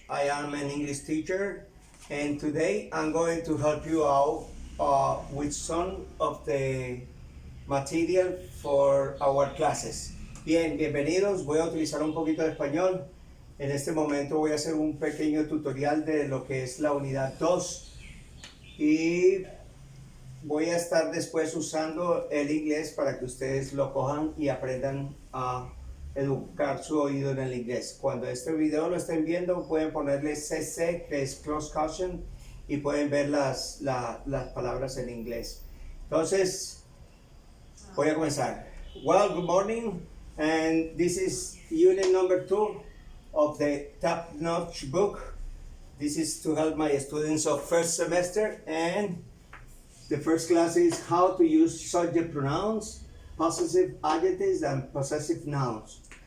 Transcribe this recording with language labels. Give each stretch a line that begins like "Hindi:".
English: I am an English teacher, and today I'm going to help you out with some of the material for our classes.
Spanish: Bien, bienvenidos. Voy a utilizar un poquito de español. En este momento voy a hacer un pequeño tutorial de lo que es la unidad 2 y voy a estar después usando el inglés para que ustedes lo cojan y aprendan a educar su oído en el inglés. Cuando este video lo estén viendo pueden ponerle CC, que es Closed Caption, y pueden ver las palabras en inglés. Entonces, voy a comenzar.
English: Well, good morning, and this is unit number 2 of the top-notch book. This is to help my students of first semester, and the first class is how to use subject pronouns, possessive adjectives, and possessive nouns.